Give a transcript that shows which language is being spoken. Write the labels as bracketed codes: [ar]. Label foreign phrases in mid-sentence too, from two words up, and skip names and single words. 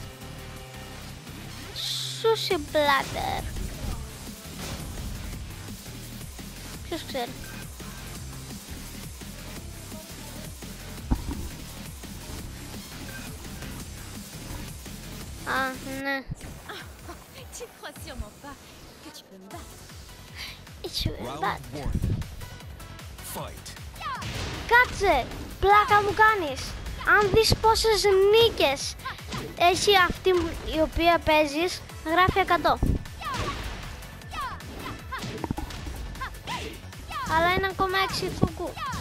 [en] Sushi platter. [el] Ποιος ξέρει? Ναι. [fr] Tu crois sûrement pas que tu peux me battre. [en] Round 1. Fight. [el] Κάτσε! Πλάκα μου κάνεις! Αν δεις πόσες νίκες έχει αυτή η οποία παίζεις, γράφει 100. Αλλά είναι ακόμα 6 φουκού.